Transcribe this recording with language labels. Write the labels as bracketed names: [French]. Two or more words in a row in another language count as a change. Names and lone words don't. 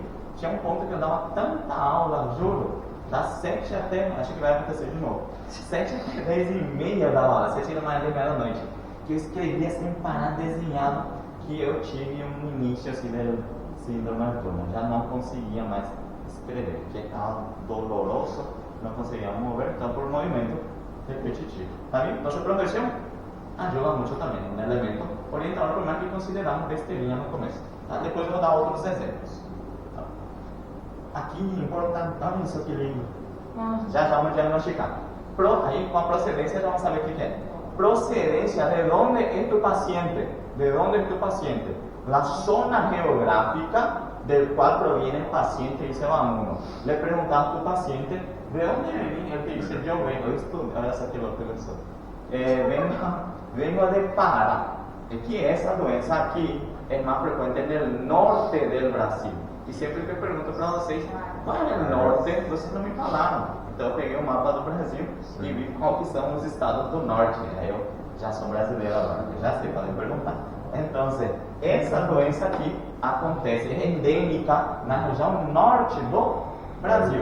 [Portuguese] Tinha um ponto que eu dava tanta aula, juro, das 7 até, acho que vai acontecer de novo, 7 até 10 e meia eu dava aula, 7 da manhã e meia da noite. que eu escrevia sem parar desenhando, que eu tive um início assim do síndrome de Turner. Já não conseguia mais escrever, porque estava doloroso, não conseguia mover, então por movimento repetitivo. [Spanish] ¿Está bien? Entonces, progresión ayuda mucho también, un elemento orientador, por más que consideramos [Portuguese] besteirinha no começo. Tá? Depois eu vou dar outros exemplos. Tá? Aqui, importante, olha isso que lindo. Já vamos diagnosticar. Aí, com a procedência, já vamos saber o que é. [Spanish] Procedencia, ¿de dónde es tu paciente? ¿De dónde es tu paciente? La zona geográfica del cual proviene el paciente, dice uno. Le preguntas a tu paciente, ¿de dónde viene? Él te dice, yo vengo, [Portuguese] essa aqui lo professor. [Spanish] Vengo de Pará. Es que esa [Portuguese] doença aqui [Spanish] es más frecuente en el norte del Brasil. [Portuguese] E sempre que eu pergunto para vocês, qual é o norte? Vocês não me falaram. Então eu peguei o mapa do Brasil e vi qual que são os estados do norte. Aí eu já sou brasileiro agora, já sei, podem perguntar. Então, essa doença aqui acontece, é endêmica na região norte do Brasil.